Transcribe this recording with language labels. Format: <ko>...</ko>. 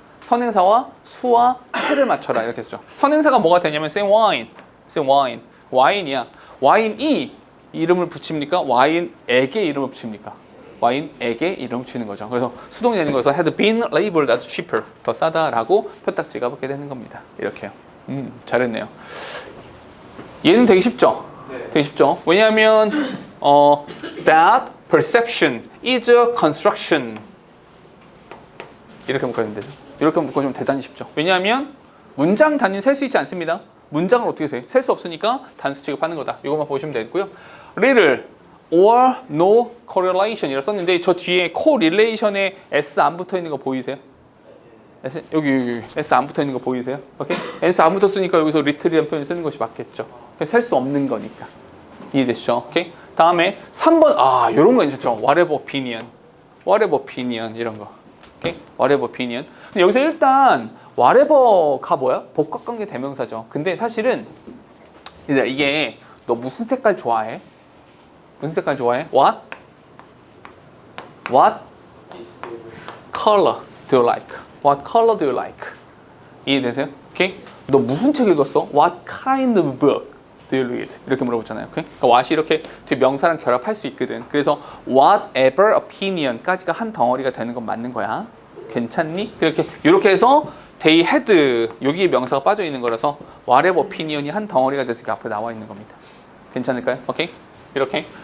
<ko>선행사와 수와 해를 맞춰라 이렇게 했죠. 선행사가 뭐가 되냐면</ko> <en>say wine.</en> <ko>와인이야. 와인이 이름을 붙입니까? 와인에게 이름을 붙입니까? 와인에게 이름을 붙이는 거죠. 그래서 수동이 되는 거에서</ko> <en>had been labeled as cheaper,</en> <ko>더 싸다라고 표딱지가 붙게 되는 겁니다. 이렇게요. 잘했네요. 얘는 되게 쉽죠? 네. 되게 쉽죠? 왜냐하면</ko> <en>that perception is a construction</en> <ko>이렇게 묶어야 되죠. 이렇게 묶어주면 대단히 쉽죠. 왜냐하면 문장 단위는 셀 수 있지 않습니다. 문장을 어떻게 세? 셀 수 없으니까 단수 취급하는 거다. 이것만 보시면 되고요.</ko> <en>little or no correlation</en> <ko>이라 썼는데 저 뒤에 correlation에 S 안 붙어 있는 거 보이세요? S, 여기 S 안 붙어 있는 거 보이세요? 오케이? S 안 붙었으니까 여기서 little이라는 표현을 쓰는 것이 맞겠죠. 셀 수 없는 거니까. 이해되시죠? 오케이? 다음에 3번 이런 거 괜찮죠?</ko> <en>whatever opinion</en> <ko>이런 거. 오케이?</ko> <en>whatever opinion.</en> <ko>근데 여기서 일단 whatever가 뭐야? 복합관계 대명사죠. 근데 사실은 이게 너 무슨 색깔 좋아해? 무슨 색깔 좋아해?</ko> <en>What color do you like? What color do you like?</en> <ko>이해되세요? 오케이? 너 무슨 책 읽었어?</ko> <en>What kind of book do you read?</en> <ko>이렇게 물어보잖아요. 오케이? 그러니까 what이 이렇게 뒤에 명사랑 결합할 수 있거든. 그래서</ko> <en>whatever opinion</en> <ko>까지가 한 덩어리가 되는 건 맞는 거야. 괜찮니? 이렇게 해서</ko> <en>they had</en> <ko>여기 명사가 빠져 있는 거라서 whatever opinion이 한 덩어리가 돼서 앞에 나와 있는 겁니다. 괜찮을까요? 오케이? 이렇게.</ko>